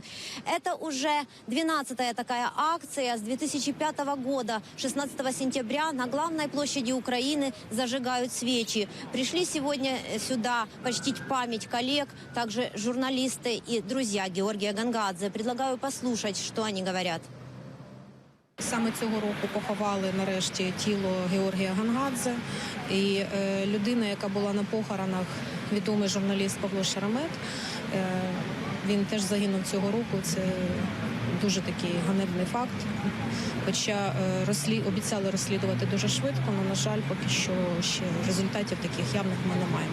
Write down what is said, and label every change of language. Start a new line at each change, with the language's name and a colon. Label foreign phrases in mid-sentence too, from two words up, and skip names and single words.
Russian: Это уже 12-я такая акция. С 2005 года, 16 сентября, на главной площади Украины зажигают свечи. Пришли сегодня сюда почтить память коллег, также журналисты и друзья Георгия Гангадзе. Предлагаю послушать, что они говорят.
Ukrainian: Саме цього року поховали нарешті тіло Георгія Гангадзе. І людина, яка була на похоронах, відомий журналіст Павло Шеремет, він теж загинув цього року. Це дуже такий ганебний факт. Хоча обіцяли розслідувати дуже швидко, але, на жаль, поки що ще результатів таких явних ми не маємо.